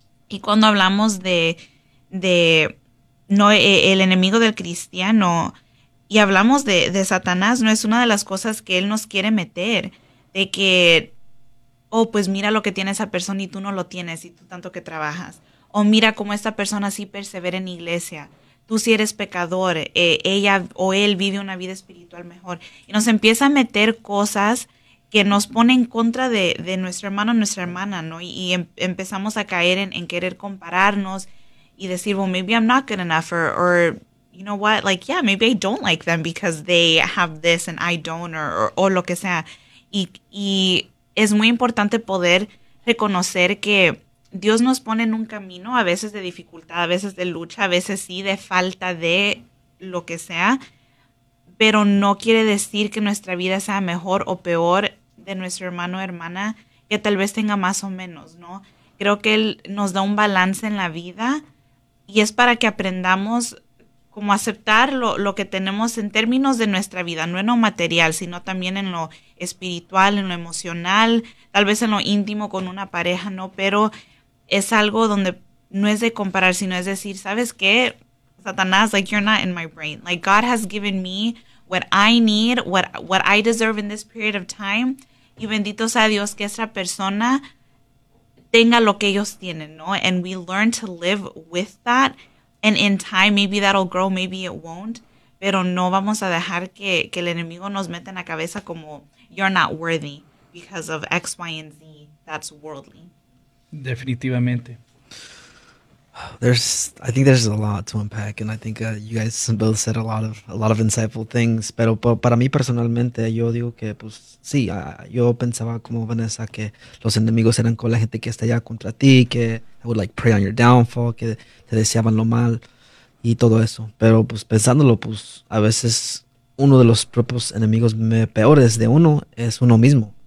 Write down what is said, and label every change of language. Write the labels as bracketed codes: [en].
[es] Y cuando hablamos de no, el enemigo del cristiano, y hablamos de Satanás, no es una de las cosas que él nos quiere meter, de que, oh, pues mira lo que tiene esa persona y tú no lo tienes y tú tanto que trabajas. O mira cómo esta persona sí persevera en iglesia. Tú sí eres pecador, ella o él vive una vida espiritual mejor. Y nos empieza a meter cosas que nos ponen en contra de nuestro hermano o nuestra hermana, ¿no? Y empezamos a caer en querer compararnos y decir, [en] well, maybe I'm not good enough, or you know what, like, yeah, maybe I don't like them because they have this and I don't, or [es] lo que sea. Y es muy importante poder reconocer que Dios nos pone en un camino, a veces de dificultad, a veces de lucha, a veces sí de falta de lo que sea, pero no quiere decir que nuestra vida sea mejor o peor de nuestro hermano o hermana, que tal vez tenga más o menos, ¿no? Creo que Él nos da un balance en la vida y es para que aprendamos como aceptar lo que tenemos en términos de nuestra vida, no en lo material, sino también en lo espiritual, en lo emocional, tal vez en lo íntimo con una pareja, ¿no? Pero es algo donde no es de comparar, sino es decir, ¿sabes qué? [en] Satanás, like, you're not in my brain. Like, God has given me what I need, what I deserve in this period of time. [es] Y bendito sea Dios que esa persona tenga lo que ellos tienen, ¿no? [en] And we learn to live with that. And in time, maybe that'll grow, maybe it won't. [es] Pero no vamos a dejar que el enemigo nos meta en la cabeza como, [en] you're not worthy because of X, Y, and Z. That's worldly. [es] Definitivamente. [en] I think there's a lot to unpack, and I think you guys both said a lot of insightful things. [es] Pero para mí personalmente, yo digo que, pues, sí, yo pensaba como Vanessa que los enemigos eran con la gente que está allá contra ti, que [en] I would like pray on your downfall, [es] que te deseaban lo mal y todo eso. Pero pues pensándolo, pues a veces uno de los propios enemigos peores de uno es uno mismo.